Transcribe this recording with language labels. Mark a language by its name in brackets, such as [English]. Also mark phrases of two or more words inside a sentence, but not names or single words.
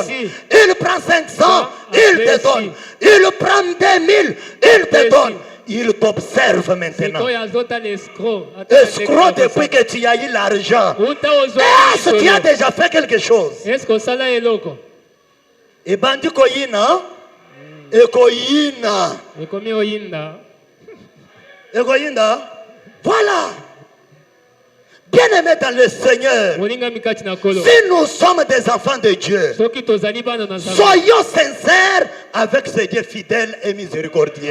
[French] Il prend 500, il te donne. Il prend 2000, il te donne. Il t'observe maintenant. Escroc depuis que tu as eu l'argent. Est-ce que tu as déjà fait quelque chose? [Lingala] Et bandi koyina, ekoyina. [French] Voilà. Bien-aimés dans le Seigneur, si nous sommes des enfants de Dieu, soyons sincères avec ce Dieu fidèle et miséricordieux.